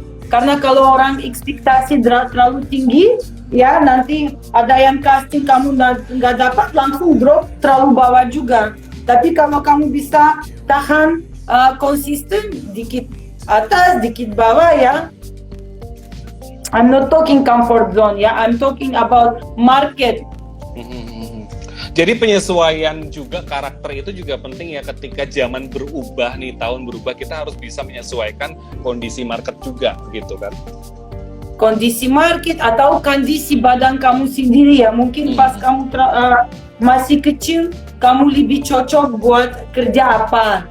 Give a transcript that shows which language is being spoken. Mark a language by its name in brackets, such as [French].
[Indonesian] Karena kalau orang ekspektasi terlalu tinggi, ya nanti ada yang casting kamu nggak dapat langsung drop terlalu bawah juga. Tapi kalau kamu bisa tahan konsisten dikit atas, dikit bawah ya. [English] I'm not talking comfort zone ya, I'm talking about market. [Indonesian] Jadi penyesuaian juga karakter itu juga penting ya ketika zaman berubah nih, tahun berubah kita harus bisa menyesuaikan kondisi market juga gitu kan. Kondisi market atau kondisi badan kamu sendiri ya. Mungkin pas kamu masih kecil, kamu lebih cocok buat kerja apa.